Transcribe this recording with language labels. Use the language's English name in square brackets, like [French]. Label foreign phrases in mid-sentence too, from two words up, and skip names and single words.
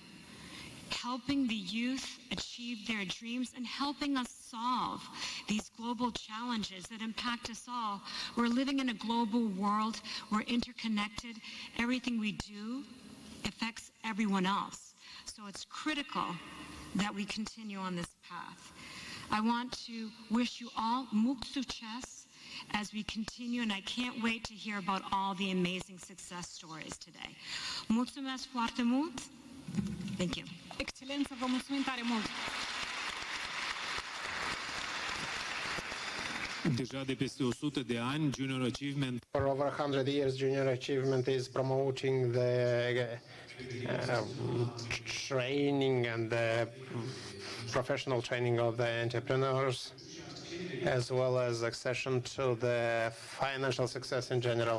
[English] Helping the youth achieve their dreams and helping us solve these global global challenges that impact us all. We're living in a global world. We're interconnected. Everything we do affects everyone else. So it's critical that we continue on this path. I want to wish you all [Romanian] mult succes [English] as we continue, and I can't wait to hear about all the amazing success stories today. [Romanian] Mulțumesc foarte mult. [English] Thank you. [Romanian] Excelență, vă mulțumim tare mult! Deja de peste 100 de ani, Junior Achievement [English] For over 100 years, Junior Achievement is promoting the training and the professional training of the entrepreneurs, as well as accession to the financial success in general.